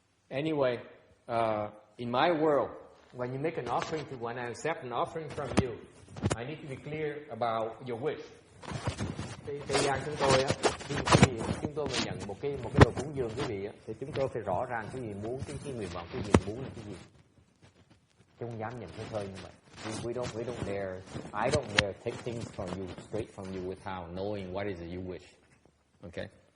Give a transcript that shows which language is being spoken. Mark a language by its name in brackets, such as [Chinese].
[English] Anyway, in my world, when you make an offering when I accept an offering from you, I need to be clear about your wish. [Vietnamese] Thế gian chúng tôi á, khi chúng tôi mà nhận một cái đồ cúng dường quý vị á, thì chúng tôi phải rõ ràng cái gì muốn, cái nguyện vọng quý vị muốn là cái gì. Chứ không dám nhận cái thơi như vậy. [English] We don't dare. I don't dare take things straight from you without knowing what is it you wish. Okay.